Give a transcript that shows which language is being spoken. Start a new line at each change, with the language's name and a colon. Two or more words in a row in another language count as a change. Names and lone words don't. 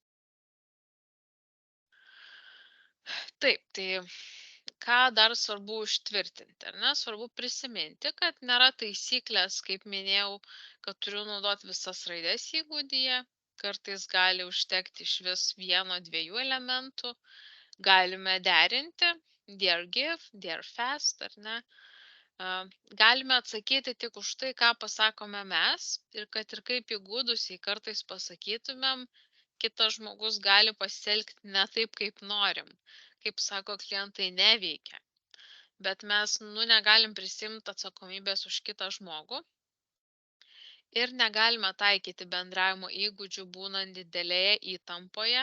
Lithuanian: Taip, tai ką dar svarbu užtvirtinti, ar ne? Svarbu prisiminti, kad nėra taisyklės, kaip minėjau, kad turiu naudoti visas raides įgūdyje. Kartais gali užtekti iš vis vieno, dviejų elementų. Galime derinti dear give, dear fast, ar ne? Galime atsakyti tik už tai, ką pasakome mes ir kad ir kaip įgūdusiai kartais pasakytumėm, kitas žmogus gali pasielgti ne taip, kaip norim. Kaip sako klientai, neveikia. Bet mes, negalim prisimti atsakomybės už kitą žmogų ir negalime taikyti bendravimo įgūdžių būnant didelėje įtampoje.